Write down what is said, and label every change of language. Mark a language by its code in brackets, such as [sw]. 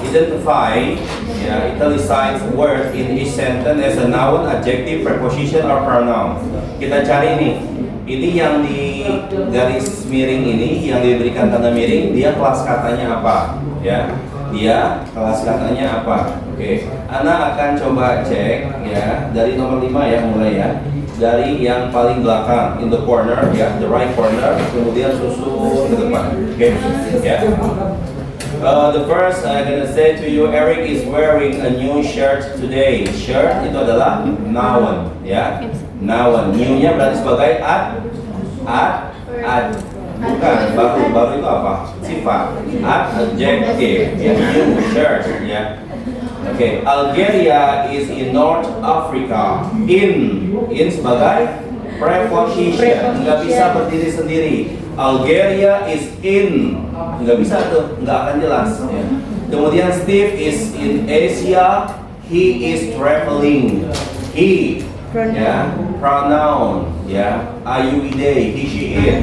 [en] Identify, ya, italicize word in each sentence as a noun, adjective, preposition, or pronoun. [id] Kita cari nih, ini yang di garis miring ini, yang diberikan tanda miring, dia kelas katanya apa, ya? Dia kelas katanya apa? Oke, Ana akan coba cek, ya, dari nomor 5 ya, mulai ya, dari yang paling belakang, [en] in the corner, [id] ya, [en] the right corner, [id] kemudian susun ke depan. Oke, ya. [en] The first I'm gonna say to you, Eric is wearing a new shirt today. [id] Shirt itu adalah noun, ya, noun. New-nya berarti sebagai ad. Bukan, baru itu apa? Sifat. Adjective, ya, new shirt, ya. [en] Oke, Algeria is in North Africa. [id] In sebagai preposition, nggak bisa berdiri sendiri. [en] Algeria is in, [id] nggak bisa tuh, nggak akan jelas, ya. [en] Kemudian Steve is in Asia. He is traveling. He, ya, pronoun, ya, IUID, he, she, it.